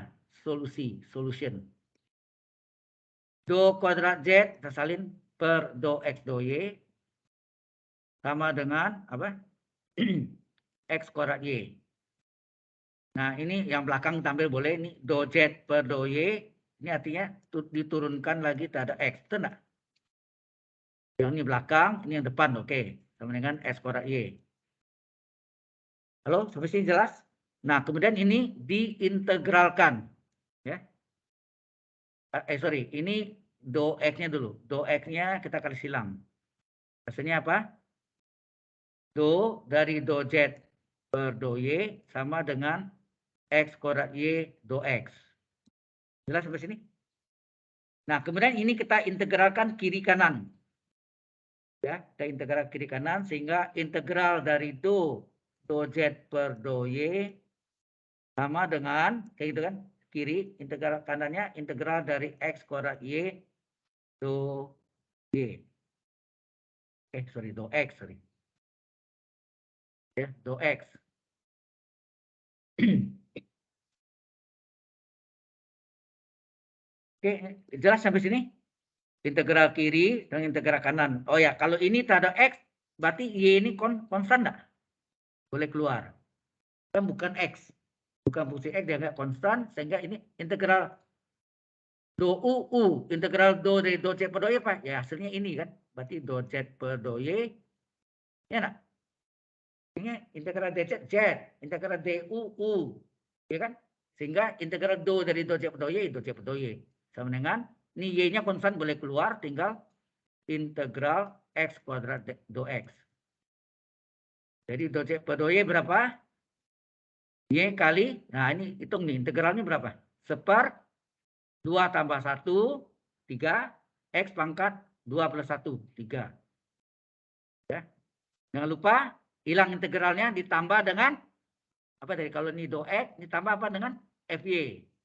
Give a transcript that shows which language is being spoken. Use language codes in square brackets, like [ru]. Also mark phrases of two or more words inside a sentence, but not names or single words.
[id] Solution. Do kuadrat Z kita salin per do X do Y sama dengan apa? X kuadrat Y. Nah, ini yang belakang tampil boleh, ini do Z per do Y, ini artinya diturunkan lagi terhadap X, betul enggak? Yang ini belakang, ini yang depan, oke. Sama dengan X kuadrat Y. Halo, sampai sini jelas? Nah, kemudian ini diintegralkan. Ya. Sorry, ini do X-nya dulu. Do X-nya kita kali silang. Hasilnya apa? Do dari do Z per do Y sama dengan X kuadrat Y do X. Jelas sampai sini? Nah, kemudian ini kita integralkan kiri kanan. Ya, kita integral kiri kanan sehingga integral dari do Z per do Y sama dengan kayak gitu kan, kiri integral kanannya integral dari X kuadrat Y do Y. Sorry, do X, sorry. Ya, do X. Oke, jelas sampai sini? Integral kiri dan integral kanan. Oh ya, kalau ini terhadap X, berarti Y ini konstan enggak? Boleh keluar. Kan bukan X. Bukan fungsi X, dia enggak konstan, sehingga ini integral do U. Integral do dari do Z per do Y apa? Ya, hasilnya ini kan. Berarti do Z per do Y. Ya enggak? Ini integral dz Z. Integral du U. Ya kan? Sehingga integral do dari do Z per do Y, do Z per do Y. Sama dengan, ini Y-nya konstan boleh keluar, tinggal integral X kuadrat do X. Jadi do Z per do Y berapa? Y kali, nah ini hitung nih, integralnya berapa? 1/2 tambah 1, 3, X pangkat 2 plus 1, 3. Ya. Jangan lupa, hilang integralnya ditambah dengan, apa tadi, kalau ini do X, ditambah apa dengan FY.